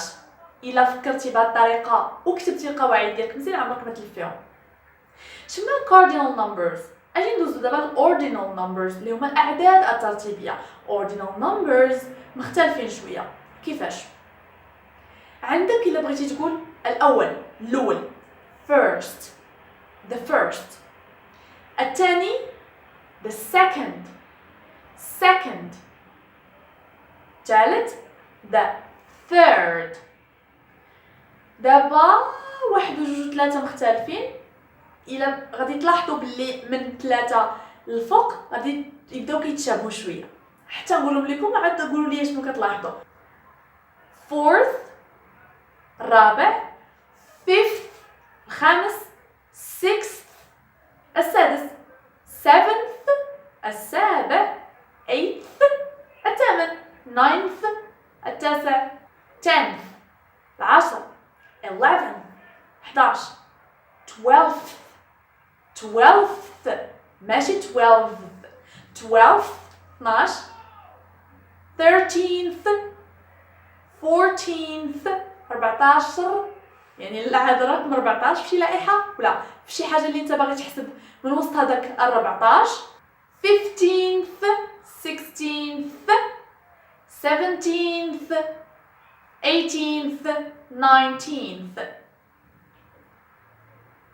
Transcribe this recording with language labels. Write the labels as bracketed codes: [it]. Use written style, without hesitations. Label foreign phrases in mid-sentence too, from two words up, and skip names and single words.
[ar] الا فكرتي بهذه الطريقه وكتبتي القواعد ديالك مزيان عمرك ما تلفيهم. شنو [en] the cardinal numbers? [ar] اجي ندوزو دابا [en] the ordinal numbers [ar] اللي هما الاعداد الترتيبيه. [en] ordinal numbers [ar] مختلفين شويه. كيفاش؟ عندك الا بغيتي تقول الاول [en] first the first. [ar] الثاني [en] the second [ar] ثالث [en] the third. [ar] دابا واحد وجوج ثلاثة مختلفين. الا غادي تلاحظوا باللي من 3 للفوق غادي يبداو كيتشابهوا شويه. حتى نقولهم لكم عاد تقولوا لي شنو كتلاحظوا. fourth الرابع fifth الخامس sixth السادس seventh السابع eighth الثامن ninth التاسع 10th العاشر 11 11 12th ماشي 12 12 13th 14th 14. يعني هذا الرقم 14 في شي لائحه ولا في شي حاجه اللي انت باغي تحسب من وسط هذاك ال 14. 15th 16th 17th 18th 19th.